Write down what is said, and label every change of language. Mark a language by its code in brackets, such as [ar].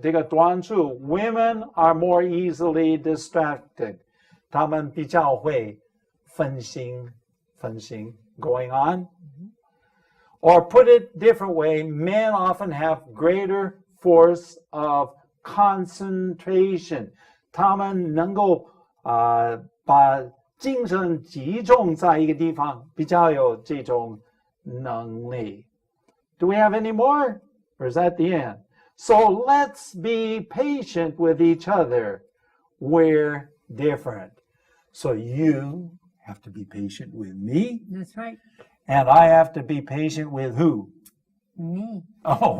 [zh] 这个短处 [en] women are more easily distracted. [zh] 她们比较会分心. [en] Going on. Or put it different way, men often have greater force of concentration. [zh] 他们能够把精神集中在一个地方，比较有这种能力. [en] Do we have any more? Or is that the end? So let's be patient with each other. We're different. So you have to be patient with me. That's right. And I have to be patient with who? Me. Oh,